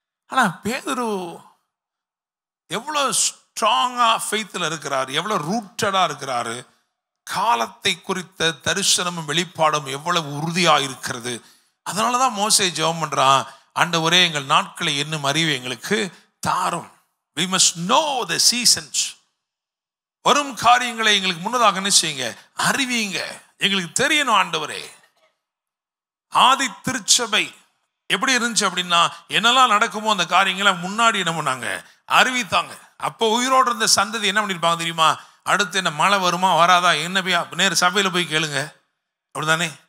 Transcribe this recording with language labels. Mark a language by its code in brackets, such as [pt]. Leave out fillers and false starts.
[ta] ஆனால் பேதுரு எவ்வளோ ஸ்ட்ராங்காக ஃபெய்த்தில் இருக்கிறார், எவ்வளோ ரூட்டடாக இருக்கிறாரு. காலத்தை குறித்த தரிசனமும் வெளிப்பாடும் எவ்வளவு உறுதியாக இருக்கிறது. அதனால தான் மோசே ஜெபம் பண்ணுறான், ஆண்டவரே எங்கள் நாட்களை என்னும் அறிவு எங்களுக்கு தாரும். [en] We must know the seasons. [ta] வரும் காரியங்களை எங்களுக்கு முன்னதாக என்ன செய்யுங்க, அறிவிங்க, எங்களுக்கு தெரியணும் ஆண்டவரே. ஆதி திருச்சபை எப்படி இருந்துச்சு அப்படின்னா, என்னெல்லாம் நடக்குமோ அந்த காரியங்களை முன்னாடி என்ன பண்ணாங்க, அறிவித்தாங்க. அப்போ உயிரோடு இருந்த சந்ததி என்ன பண்ணியிருப்பாங்க தெரியுமா? அடுத்து என்ன மழை வருமா வராதா, என்ன போய் நேரு சபையில் போய் கேளுங்க, அப்படிதானே?